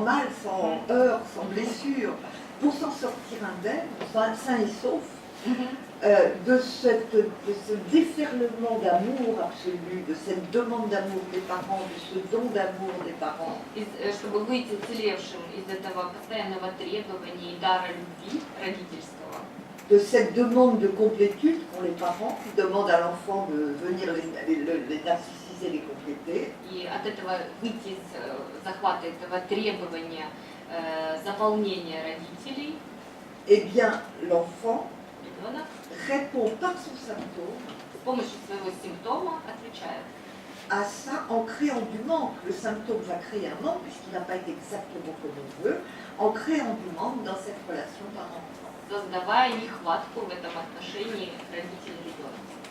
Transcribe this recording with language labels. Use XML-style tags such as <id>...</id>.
<fr>mal, sans heurts, sans blessure, pour s'en sortir indemne, sain et sauf, de ce déferlement d'amour absolu, de cette demande d'amour des parents, de ce don d'amour des parents,</fr> <ru>чтобы выйти уцелевшим из этого постоянного требования и дара любви родительского,</ru> <fr>de cette demande de complétude qu'ont les parents qui demandent à l'enfant de venir les narcissiser, les compléter.</fr> <ru>и от этого выйти из захвата этого требования заполнения родителей,</ru> <fr>Eh bien, l'enfant</fr> <ru>ребенок</ru> <fr>répond par son symptôme</fr> <ru>с помощью своего симптома отвечает.</ru> <fr>à ça en créant du manque. Le symptôme va créer un manque puisqu'il n'a pas été exactement comme on veut, en créant du manque dans cette relation parent-enfant.</fr> <ru>Создавая нехватку в этом отношении родитель-ребенок.</ru>